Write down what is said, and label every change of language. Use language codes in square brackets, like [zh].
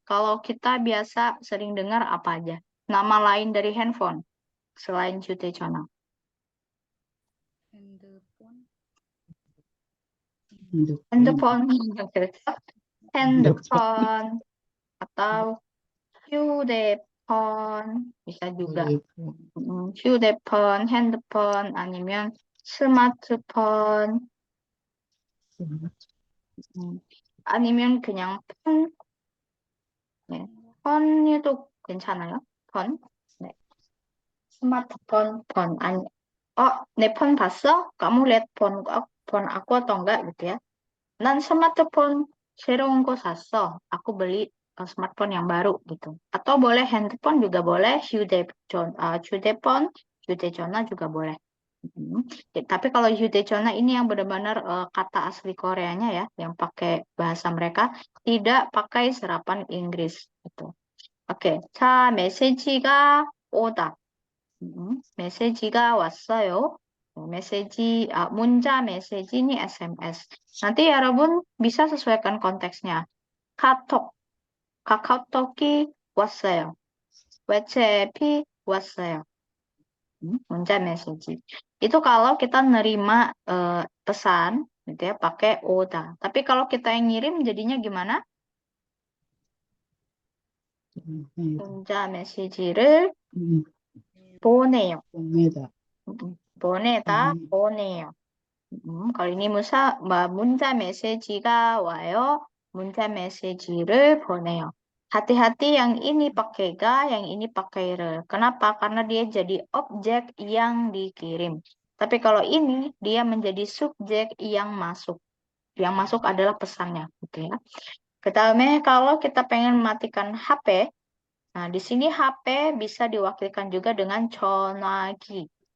[id] Kalau kita biasa sering dengar apa aja? Nama lain dari handphone selain hyude 전화. [ko] 핸드폰, 그렇죠? [id] 핸드폰 atau 휴대폰 bisa juga. [ko] 휴대폰, 핸드폰 아니면 스마트폰 아니면 그냥 폰. 네, 폰도 괜찮아요. 폰. 네. 스마트폰, 폰 아니. 내 폰 봤어? [id] Kamu lihat 폰 aku atau enggak gitu ya? [ko] 난 스마트폰 새로운 거 샀어. [id] Aku beli smartphone yang baru gitu. Atau boleh handphone juga boleh, 휴대폰, 휴대전화 juga boleh. Tapi kalau 휴대전화 ini yang benar-benar kata asli Koreanya ya, yang pakai bahasa mereka, tidak pakai serapan Inggris gitu. [ko] Oke, 자, 메시지가 오다. 메시지가 왔어요. 문자 메시지 [id] ini [ko] SMS. [id] Nanti ya Robun bisa sesuaikan konteksnya. [ko] 카카오톡이 왔어요. WhatsApp이 왔어요. 문자 메시지. [id] Itu kalau kita nerima pesan gitu ya pakai oda. Tapi kalau kita yang ngirim jadinya gimana? [ko] 문자 메시지를 보내요. 보내다, 보내요. [id] kalau ini [ko] 문자 메시지가 와요. 문자 메시지를 보내요. [id] Hati-hati yang ini pakai ga, yang ini pakai re. Kenapa? Karena dia jadi objek yang dikirim. Tapi kalau ini dia menjadi subjek yang masuk. Yang masuk adalah pesannya, gitu ya. Ketahui kalau kita pengen mematikan HP, nah di sini HP bisa diwakilkan juga dengan 전화기.